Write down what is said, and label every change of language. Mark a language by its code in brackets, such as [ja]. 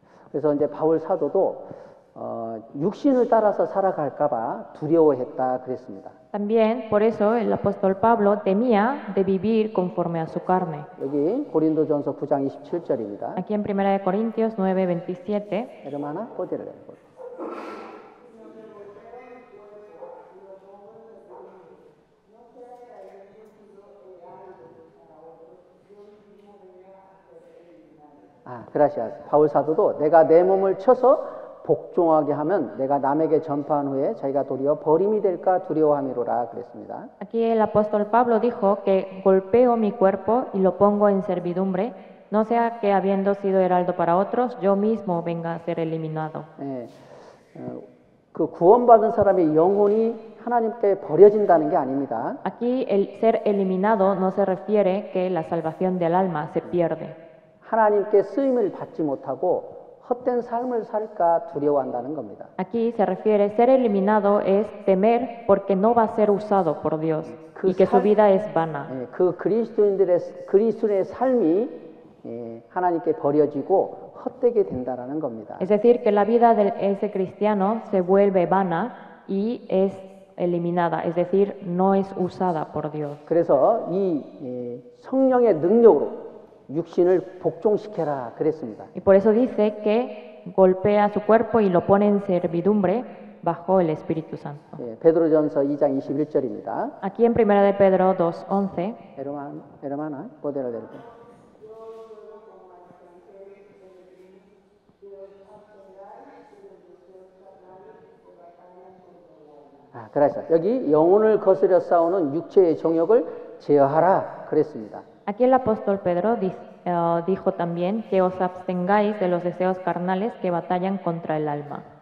[ko] 그래서 이제 바울 사도도 육신을 따라서 살아갈까봐 두려워했다 그랬습니다. [es] También, por eso, el apóstol Pablo temía de vivir conforme a su carne. [ko] 여기 고린도전서 9장 27절입니다. [es] Aquí en 1 Corintios 9:27, 에르마나 꼬디를 그라시아스. [ko] 바울 사도도 내가 내 몸을 쳐서 복종하게 하면 내가 남에게 전파한 후에 자기가 도리어 버림이 될까 두려워함이로라 그랬습니다. [es] aquí el apóstol Pablo dijo que golpeo mi cuerpo y lo pongo en servidumbre, no sea que habiendo sido heraldo para otros, yo mismo venga a ser eliminado. [ko] 그 구원받은 사람의 영혼이 하나님께 버려진다는 게 아닙니다. [es] Aquí el ser eliminado no se refiere que la salvación del alma se pierde. [ko] 하나님께 쓰임을 받지 못하고 헛된 삶을 살까 두려워한다는 겁니다. [es] Aquí se refiere ser eliminado es temer porque no va a ser usado por Dios y que su vida es vana. [ko] 그 그리스도인의 삶이 하나님께 버려지고 헛되게 된다라는 겁니다. [es] Es decir, que la vida de ese cristiano se vuelve vana y es eliminada, es decir, no es usada por Dios. [ko] 그래서 이 성령의 능력으로 육신을 복종시켜라 그랬습니다. [es] Y por eso dice que golpea su cuerpo y lo pone en servidumbre bajo el Espíritu Santo. [ko] 베드로전서 2장 21절입니다. [es] Aquí en 1 de Pedro 2:11, 에르마나 보대로 되고. [ko] 그래서 여기 영혼을 거스려 싸우는 육체의 정욕을 제어하라 그랬습니다. [es] aquí el apóstol Pedro dijo también que os abstengáis de los deseos carnales que batallan contra el alma.